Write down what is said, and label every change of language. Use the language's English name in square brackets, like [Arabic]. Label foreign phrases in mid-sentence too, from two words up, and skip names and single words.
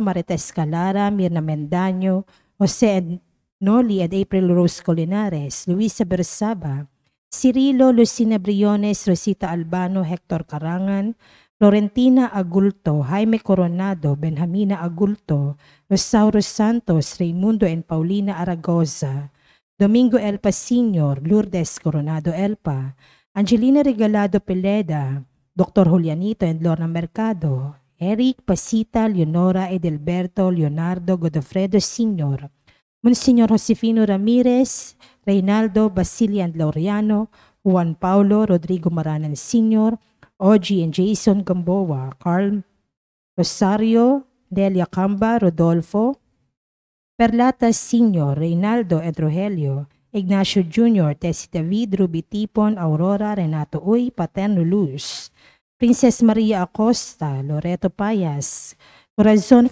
[English] Marites Calara, Mirna Mendaño, Jose Noli and April Rose Colinares, Luisa Bersaba, Cirilo, Lucina Briones, Rosita Albano, Hector Carangan, Florentina Agulto, Jaime Coronado, Benjamina Agulto, Rosauro Santos, Raimundo and Paulina Aragoza, Domingo Elpa Sr., Lourdes Coronado Elpa, Angelina Regalado Peleda, Dr. Julianito and Lorna Mercado, Eric Pasita, Leonora Edelberto, Leonardo Godofredo Sr., Monsignor Josefino Ramirez, Reynaldo Basilian Laureano, Juan Paulo Rodrigo Maranan Sr., Ogie and Jason Gamboa, Carl Rosario, Delia Camba, Rodolfo, Perlata Sr., Reynaldo and Rogelio, Ignacio Jr., Tessie David, Ruby Tipon, Aurora, Renato Uy, Paterno Luz, Princess Maria Acosta, Loreto Payas, Corazon